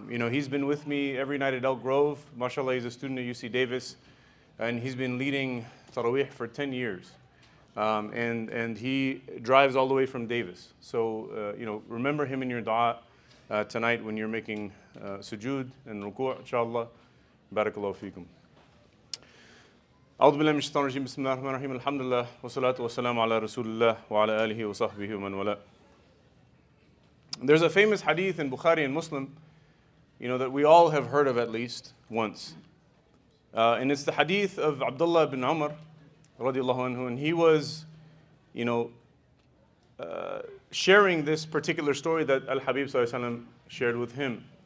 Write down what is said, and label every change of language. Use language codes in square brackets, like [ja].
[en] He's been with me every night at Elk Grove. MashaAllah, he's a student at UC Davis. And he's been leading Tarawih for 10 years. And he drives all the way from Davis. So, remember him in your dua tonight when you're making sujood and ruku', inshallah. [ar] Barakallahu feekum. أعوذ بالله من الشيطان الرجيم بسم الله الرحمن الرحيم الحمد لله والصلاة والسلام على رسول الله وعلى آله وصحبه ومن والاه. [en] There's a famous hadith in Bukhari and Muslim, that we all have heard of at least once. And it's the hadith of Abdullah ibn Umar, radiallahu anhu, and he was, sharing this particular story that Al-Habib sallallahu alaihi wasallam shared with him.